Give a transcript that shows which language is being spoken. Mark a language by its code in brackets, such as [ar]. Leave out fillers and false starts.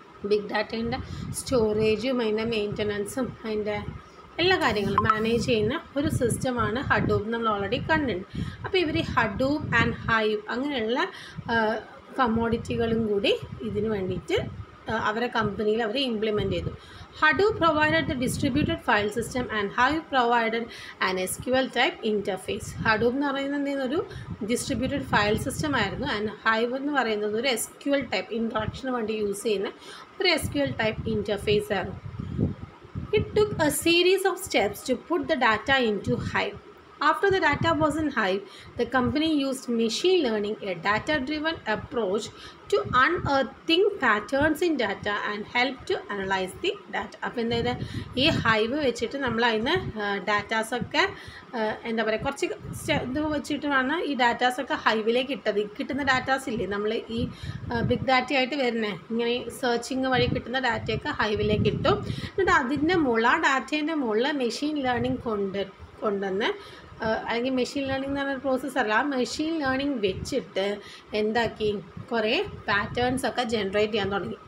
[ml] Big ഡാറ്റേൻ്റെ സ്റ്റോറേജും അതിൻ്റെ മെയിൻ്റനൻസും അതിൻ്റെ എല്ലാ കാര്യങ്ങളും മാനേജ് ചെയ്യുന്ന ഒരു സിസ്റ്റമാണ് ഹഡൂപ്പ്, നമ്മൾ ഓൾറെഡി കണ്ടിട്ടുണ്ട്. അപ്പോൾ ഇവർ ഹഡൂപ്പ് ആൻഡ് ഹൈവ് അങ്ങനെയുള്ള കമ്മോഡിറ്റികളും കൂടി ഇതിന് വേണ്ടിയിട്ട് അവരെ കമ്പനിയിൽ അവർ ഇംപ്ലിമെൻറ്റ് ചെയ്തു. [en] Hadoop provided the distributed file system and Hive provided an SQL type interface. [ml] Hadoop എന്ന് പറയുന്നത് ഒരു ഡിസ്ട്രിബ്യൂട്ടഡ് ഫയൽ സിസ്റ്റം ആയിരുന്നു, ആൻഡ് ഹൈവ് എന്ന് പറയുന്നത് ഒരു SQL ടൈപ്പ് ഇൻട്രാക്ഷന് വേണ്ടി യൂസ് ചെയ്യുന്ന ഒരു SQL ടൈപ്പ് ഇൻ്റർഫേസ് ആയിരുന്നു. [en] It took a series of steps to put the data into Hive. After the data was in Hive, the company used machine learning, a data-driven approach, to unearthing patterns in data and help to analyze the data. [ml] അപ്പോൾ എന്തായത് ഈ hive വെച്ചിട്ട് നമ്മൾ അതിന് ഡാറ്റാസൊക്കെ എന്താ പറയുക കുറച്ച് ഇത് വെച്ചിട്ടാണ് ഈ ഡാറ്റാസൊക്കെ ഹൈവിലേക്ക് കിട്ടുന്ന ഡാറ്റാസ് ഇല്ലേ നമ്മൾ ഈ ബിഗ് ഡാറ്റ ആയിട്ട് വരുന്നത് ഇങ്ങനെ സെർച്ചിങ് വഴി കിട്ടുന്ന ഡാറ്റയൊക്കെ ഹൈവിലേക്ക് ഇട്ടു. എന്നിട്ട് അതിൻ്റെ മുകളിൽ ആ ഡാറ്റേൻ്റെ മുകളിൽ മെഷീൻ ലേണിംഗ് കൊണ്ടുവന്ന് അല്ലെങ്കിൽ മെഷീൻ ലേണിംഗ് എന്ന് പറഞ്ഞ പ്രോസസ്സല്ല, ആ മെഷീൻ ലേണിംഗ് വെച്ചിട്ട് എന്താക്കി കുറേ പാറ്റേൺസൊക്കെ ജനറേറ്റ് ചെയ്യാൻ തുടങ്ങി.